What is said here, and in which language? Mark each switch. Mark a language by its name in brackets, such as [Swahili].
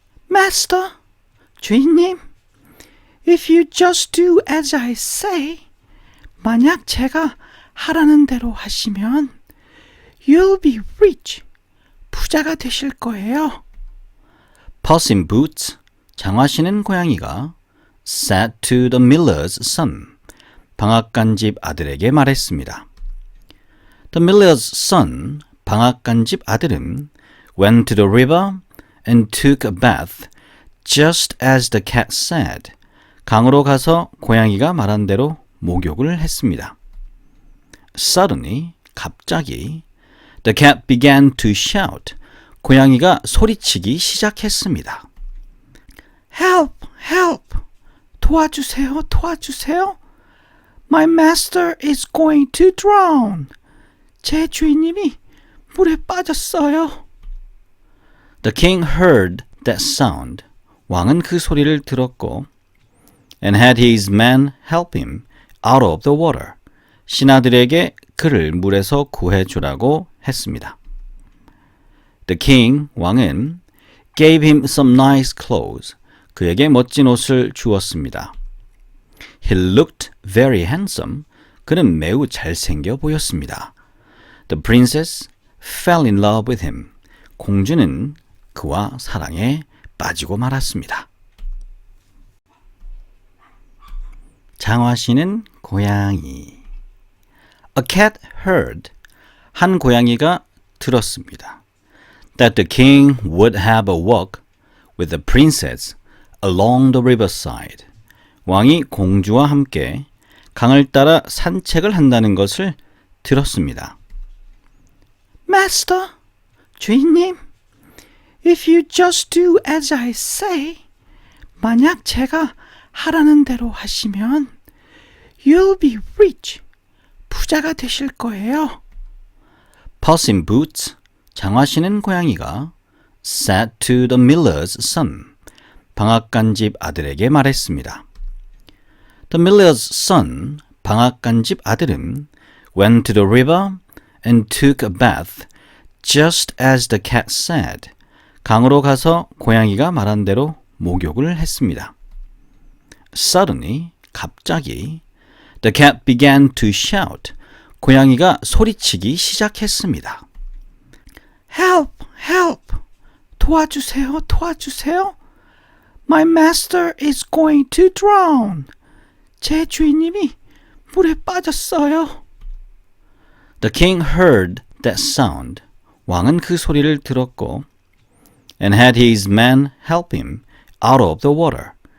[English] Master, [Korean] 주인님, [English] if you just do as I say, [Korean] 만약 제가 하라는 대로 하시면 [English] you'll be rich, [Korean] 부자가 되실 거예요. [English] Puss in Boots, [Korean] 장화 신은 고양이가 [English] said to the miller's son, [Korean] 방앗간집 아들에게 말했습니다. [English] The miller's son, [Korean] 방앗간집 아들은 [English] went to the river and took a bath, just as the cat said. [Korean] 강으로 가서 고양이가 말한 대로 목욕을 했습니다. [English] Suddenly, [Korean] 갑자기, [English] the cat began to shout. [Korean] 고양이가 소리치기 시작했습니다. [English] Help, help, [Korean] 도와주세요, 도와주세요. [English] My master is going to drown. [Korean] 제 주인님이 물에 빠졌어요. [English] The king heard that sound. [Korean] 왕은 그 소리를 들었고 [English] and had his men help him out of the water. [Korean] 신하들에게 그를 물에서 구해주라고 했습니다. [English] The king, [Korean] 왕은 [English] gave him some nice clothes. [Korean] 그에게 멋진 옷을 주었습니다. [English] He looked very handsome. [Korean] 그는 매우 잘생겨 보였습니다. [English] The princess fell in love with him. [Korean] 공주는 그와 사랑에 빠지고 말았습니다. 장화시는 고양이. [English] A cat heard. [Korean] 한 고양이가 들었습니다. [English] That the king would have a walk with the princess along the riverside. [Korean] 왕이 공주와 함께 강을 따라 산책을 한다는 것을 들었습니다. [English] Master, [Korean] 주인님, [English] if you just do as I say, [Korean] 만약 제가 하라는 대로 하시면 [English] you'll be rich, [Korean] 부자가 되실 거예요. [English] Puss in Boots, [Korean] 장화 신은 고양이가 [English] said to the miller's son, [Korean] 방앗간집 아들에게 말했습니다. [English] The miller's son, [Korean] 방앗간집 아들은 [English] went to the river and took a bath, just as the cat said. [Korean] 강으로 가서 고양이가 말한 대로 목욕을 했습니다. [English] Suddenly, [Korean] 갑자기, [English] the cat began to shout. [Korean] 고양이가 소리치기 시작했습니다. [English] Help, help, [Korean] 도와주세요, 도와주세요. [English] My master is going to drown. [Korean] 제 주인님이 물에 빠졌어요. [English] The king heard that sound. [Korean] 왕은 그 소리를 들었고 [English] and had his men help him out of the water.